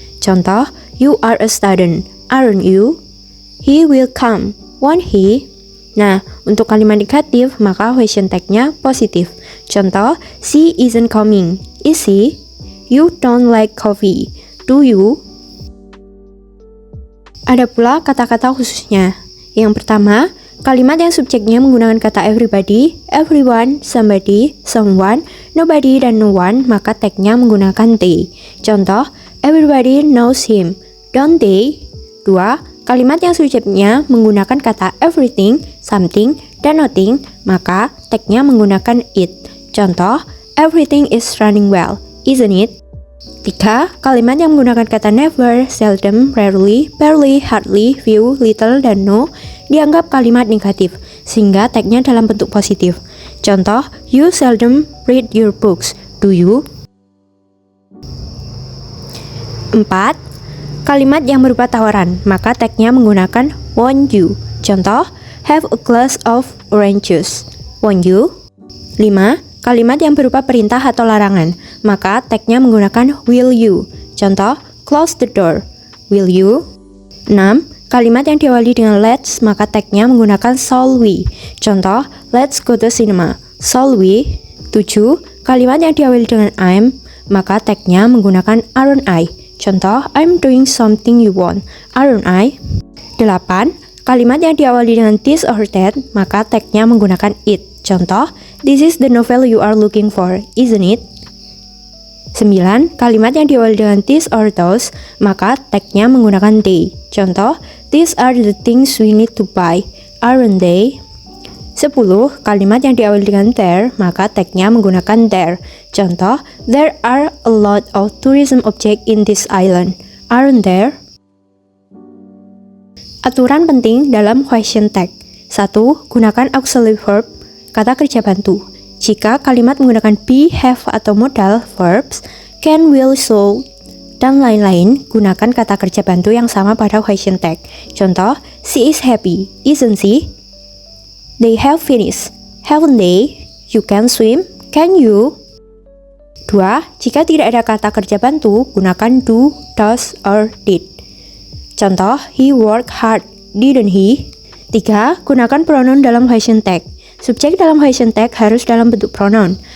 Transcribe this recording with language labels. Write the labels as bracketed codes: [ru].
[en] Contoh, you are a student, aren't you? He will come, won't he? [id] Nah, untuk kalimat negatif, maka question tag-nya positif. [en] Contoh, she isn't coming, is she? You don't like coffee, do you? [id] Ada pula kata-kata khususnya. Yang pertama, kalimat yang subjeknya menggunakan kata everybody, everyone, somebody, someone, nobody, dan no one, maka tag-nya menggunakan they. [en] Contoh, everybody knows him, don't they? 2. [id] Kalimat yang subjeknya menggunakan kata everything, something, dan nothing, maka tag-nya menggunakan it. [en] Contoh, everything is running well, isn't it? [id] 3. Kalimat yang menggunakan kata never, seldom, rarely, barely, hardly, few, little, dan no dianggap kalimat negatif, sehingga tag-nya dalam bentuk positif. [en] Contoh, you seldom read your books, do you? 4. [id] Kalimat yang berupa tawaran, maka tag-nya menggunakan want you. [en] Contoh, have a glass of orange juice, want you? 5. [id] Kalimat yang berupa perintah atau larangan, maka tag-nya menggunakan will you. [en] Contoh, close the door, will you? 6. [id] Kalimat yang diawali dengan let's, maka tag-nya menggunakan shall we. [en] Contoh, let's go to cinema, shall we? 7. [id] Kalimat yang diawali dengan I'm, maka tag-nya menggunakan aren't I. [en] Contoh, I'm doing something you want, aren't I? 8. [id] Kalimat yang diawali dengan this or that, maka tag-nya menggunakan it. [en] Contoh, this is the novel you are looking for, isn't it? 9. [id] Kalimat yang diawali dengan this or those, maka tag-nya menggunakan they. [en] Contoh, these are the things we need to buy, aren't they? 10. [id] Kalimat yang diawali dengan there, maka tag-nya menggunakan there. [en] Contoh, there are a lot of tourism objects in this island, aren't there? [id] Aturan penting dalam question tag. 1. Gunakan auxiliary verb, kata kerja bantu. Jika kalimat menggunakan be, have, atau modal verbs, can, will, should, dan lain-lain, gunakan kata kerja bantu yang sama pada question tag. [en] Contoh, she is happy, isn't she? They have finished, haven't they? You can swim, can you? [id] 2. Jika tidak ada kata kerja bantu, gunakan do, does, or did. [en] Contoh, he worked hard, didn't he? [id] 3. Gunakan pronoun dalam question tag. Subjek dalam question tag harus dalam bentuk pronoun.